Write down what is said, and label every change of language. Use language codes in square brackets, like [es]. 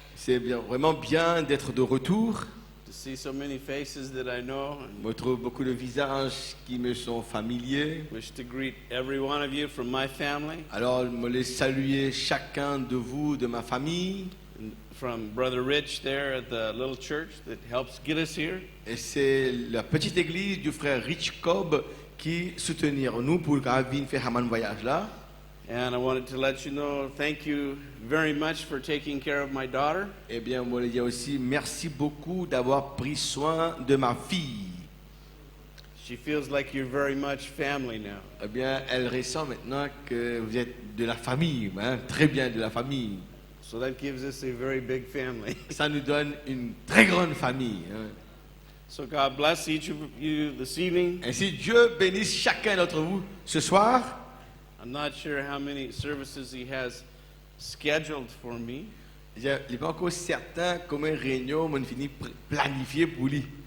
[fr] C'est vraiment bien d'être de retour. [en] To see so many faces that I know. [fr] Je retrouve beaucoup de visages qui me sont familiers. [en] Wish to greet every one of you from my family. [fr] Alors, je me laisse saluer chacun de vous, de ma famille. [en] And from Brother Rich there at the little church that helps get us here. [fr] Et c'est la petite église du frère Rich Cobb qui soutenir nous pour venir faire un voyage là. [en] And I wanted to let you know, thank you very much for taking care of my daughter. [fr] Eh bien, moi, je dis aussi merci beaucoup d'avoir pris soin de ma fille. [en] She feels like you're very much family now. [fr] Eh bien, elle ressent maintenant que vous êtes de la famille, hein, très bien de la famille. [en] So that gives us a very big family. [fr] Ça nous donne une très grande famille. Hein. [en] So God bless each of you this evening. [fr] Ainsi, Dieu bénisse chacun d'entre vous ce soir. [en] I'm not sure how many services he has scheduled for me. [fr] Je n'ai pas encore certain combien de réunions on finit planifier pour lui.